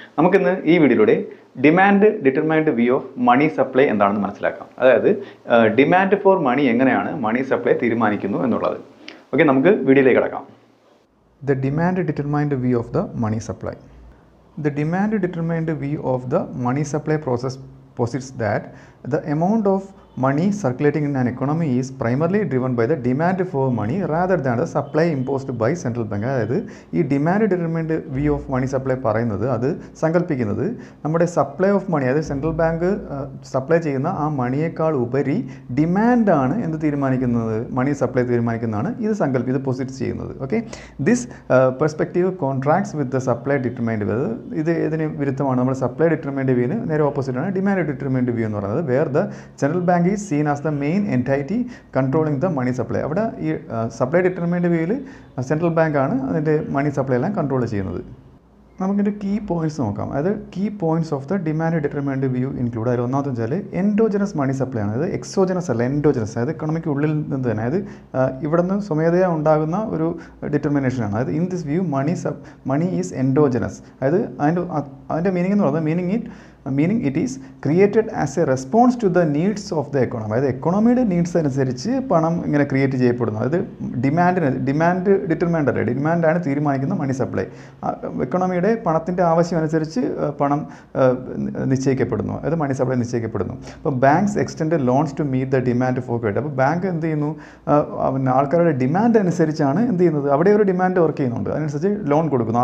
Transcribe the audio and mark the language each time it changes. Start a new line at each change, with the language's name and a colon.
Malayalam: നമുക്കിന്ന് ഈ വീഡിയോയിലൂടെ demand determined view of money supply എന്താണെന്ന് മനസ്സിലാക്കാം. അതായത് ഡിമാൻഡ് ഫോർ മണി എങ്ങനെയാണ് മണി സപ്ലൈ തീരുമാനിക്കുന്നു എന്നുള്ളത്. ഓക്കെ, നമുക്ക് വീഡിയോയിലേക്ക് കിടക്കാം.
English: The demand determined view of the money supply. The demand determined view of the money supply process posits that the amount of money circulating in an economy is primarily driven by the demand for money rather than the supply imposed by central bank.
Malayalam: അതായത് ഈ demand determined view of money supply പറയുന്നത്, അത് സങ്കല്പിക്കുന്നത് നമ്മുടെ supply of money, അതായത് central bank supply ചെയ്യുന്ന ആ മണിയേക്കാൾ ഉപരി ഡിമാൻഡാണ് എന്ത് തീരുമാനിക്കുന്നത്, മണി സപ്ലൈ തീരുമാനിക്കുന്നതാണ് ഇത് പോസിറ്റ് ചെയ്യുന്നത്.
English: Okay, this perspective contracts with the supply determined view.
Malayalam: ഇത് ഇതിന് വിരുദ്ധമാണ്. നമ്മുടെ സപ്ലൈ ഡിറ്റർമൈൻഡ് വ്യൂവിന് നേരെ ഓപ്പോസിറ്റാണ് ഡിമാൻഡ് ഡിറ്റർമൈൻഡ് വ്യൂ എന്ന് പറയുന്നത്.
English: Where the central bank is seen as the main entity controlling the money supply.
Malayalam: അവിടെ ഈ സപ്ലൈ ഡിറ്റർമൈൻഡ് വ്യൂവിൽ സെൻട്രൽ ബാങ്കാണ് അതിൻ്റെ മണി സപ്ലൈ എല്ലാം കൺട്രോൾ ചെയ്യുന്നത്. നമുക്കിൻ്റെ കീ പോയിൻറ്റ്സ് നോക്കാം.
English: അതായത് key points of the demand determined view include.
Malayalam: അതിൽ ഒന്നാമത്തെ വെച്ചാൽ എൻഡോജനസ് മണി സപ്ലൈ ആണ്. അതായത് എക്സോജനസ് അല്ല, എൻഡോജനസ്. അതായത് എക്കണോമിക്ക് ഉള്ളിൽ നിന്ന് തന്നെ, അതായത് ഇവിടെ നിന്ന് സ്വമേധയാ ഉണ്ടാകുന്ന ഒരു ഡിറ്റർമിനേഷനാണ്.
English: അതായത് in this view money is endogenous.
Malayalam: അതായത് അതിൻ്റെ മീനിങ് എന്ന് പറയുന്നത്
English: meaning it is created as a response to the needs of the economy.
Malayalam: അതായത് എക്കണോമിയുടെ നീഡ്സ് അനുസരിച്ച് പണം ഇങ്ങനെ ക്രിയേറ്റ് ചെയ്യപ്പെടുന്നു. അതായത് ഡിമാൻഡ് ഡിറ്റർമൈൻഡ് അല്ലേ, ഡിമാൻഡാണ് തീരുമാനിക്കുന്ന മണി സപ്ലൈ. എക്കണോമിയുടെ പണത്തിൻ്റെ ആവശ്യം അനുസരിച്ച് പണം നിശ്ചയിക്കപ്പെടുന്നു, അതായത് മണി സപ്ലൈ നിശ്ചയിക്കപ്പെടുന്നു. അപ്പോൾ
English: Banks extend loans to meet the demand for credit.
Malayalam: അപ്പോൾ ബാങ്ക് എന്ത് ചെയ്യുന്നു, ആൾക്കാരുടെ ഡിമാൻഡ് അനുസരിച്ചാണ് എന്ത് ചെയ്യുന്നത്, അവിടെ ഒരു ഡിമാൻഡ് വർക്ക് ചെയ്യുന്നുണ്ട്, അതിനനുസരിച്ച് ലോൺ കൊടുക്കുന്നു.